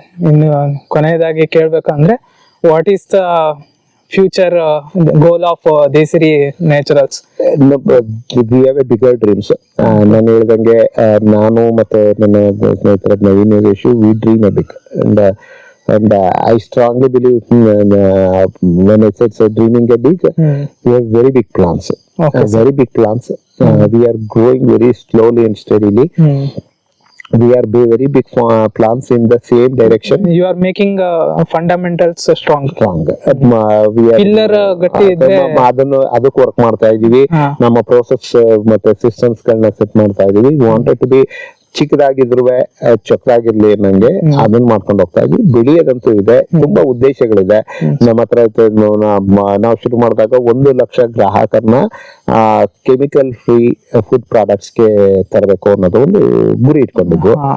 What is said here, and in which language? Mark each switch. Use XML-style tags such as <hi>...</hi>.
<kn>ಇನ್ನು ಕೊನೆಯದಾಗಿ ಕೇಳ್ಬೇಕಂದ್ರೆ</kn> <en>What is the future goal of Desiri naturals? We have a bigger dreams.</en> <kn>ನಾನು ಹೇಳ್ದಂಗೆ ನಾನು ಮತ್ತೆ ನನ್ನ ಸ್ನೇಹಿತರ Naveen Yogesh</kn> <en>We dream a big. And I strongly believe when I said so dreaming a big, we have very big plans. Okay, very big plans. We are growing very slowly and steadily. We are very big plans in the same direction. You are making fundamentals strong. We are</en> <kn>Pillar ಗಟ್ಟಿ ಇದ್ರೆ ಅದಕ್ಕೆ work ಮಾಡ್ತಾ ಇದೀವಿ. ನಮ್ಮ process ಮತ್ತೆ systems ಗಳನ್ನ set ಮಾಡ್ತಾ ಇದೀವಿ.</kn> <en>We wanted to be</en> <kn>ಚಿಕ್ಕದಾಗಿದ್ರು ಚೊಕ್ಕದಾಗಿರ್ಲಿ ನಂಗೆ ಅದನ್ನ ಮಾಡ್ಕೊಂಡು ಹೋಗ್ತಾ ಇದ್ವಿ. ಬೆಳೆಯೋದಂತೂ ಇದೆ, ತುಂಬಾ ಉದ್ದೇಶಗಳಿದೆ ನಮ್ಮ ಹತ್ರ. ನಾವು ಶುರು ಮಾಡಿದಾಗ 1 lakh ಗ್ರಾಹಕರನ್ನ chemical free food products ಗೆ ತರಬೇಕು ಅನ್ನೋದು ಒಂದು ಗುರಿ ಇಟ್ಕೊಂಡಿದ್ವು.</kn>